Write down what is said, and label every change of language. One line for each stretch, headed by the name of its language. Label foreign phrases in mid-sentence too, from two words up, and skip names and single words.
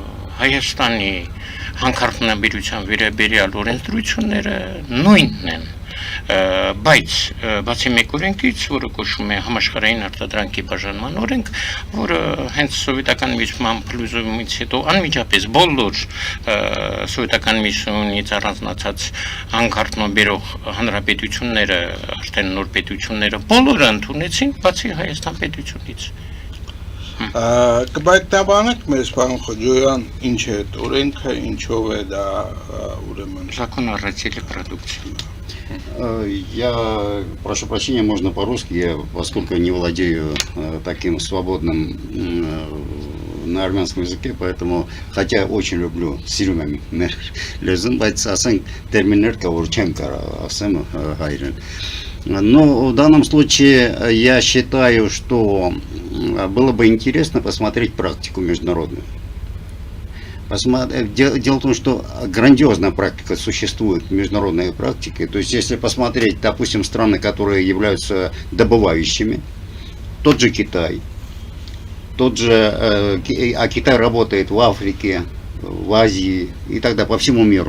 Armenian: Հայաստանի հանքարդյունաբերության վերաբերյալ օրենսդրությունները նույնն են, բայց բացի մեկ օրենքից, որը կոչվում է համաշխարհային արտադրանքի բաժանման օրենք, որը հենց սովետական միության փլուզումից հետո անմիջապես բոլոր սովետական միությունից առանձնացած հանքարդյունաբերող հանրապետությունները, արդեն նոր պետությունները բոլորը ընդունեցին, բացի Հայաստան պետությունից։ Կբայտնաբանեք մեզ, պարոն Խոջոյան, ինչ է այդ օրենքը, ինչով է դա ուրեմն
Russian: Закон о разделе продукции. Я прошу прощения, можно по-русски, я, поскольку не владею таким свободным на армянском языке, поэтому, хотя очень люблю
Armenian: սիրում եմ, լեզուն, բայց ասենք терминներ կա, որ չեմ կարող ասեմ հայերեն.
Russian: Но в данном случае я считаю, что было бы интересно посмотреть практику международную. Дело в том, что грандиозная практика существует, международная практика. То есть, если посмотреть, допустим, страны, которые являются добывающими, тот же Китай, а Китай работает в Африке, в Азии и тогда по всему миру.